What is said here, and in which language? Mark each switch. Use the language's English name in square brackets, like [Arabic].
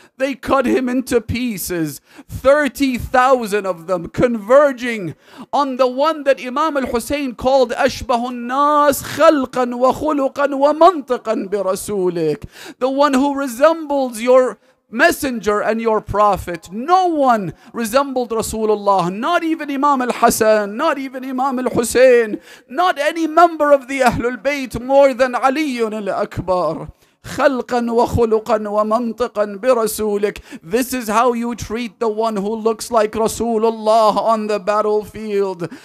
[English] They cut him into pieces, 30,000 of them converging on the one that Imam al-Hussein called [Arabic] أشبه الناس خلقا وخلقا ومنطقا برسولك, [English] the one who resembles your messenger and your prophet. No one resembled Rasulullah, not even Imam al-Hasan, not even Imam al-Hussein, not any member of the Alulbayt more than Ali al-Akbar. [Arabic] خلقا وخلقا ومنطقا برسولك. [English] This is how you treat the one who looks like Rasulullah on the battlefield.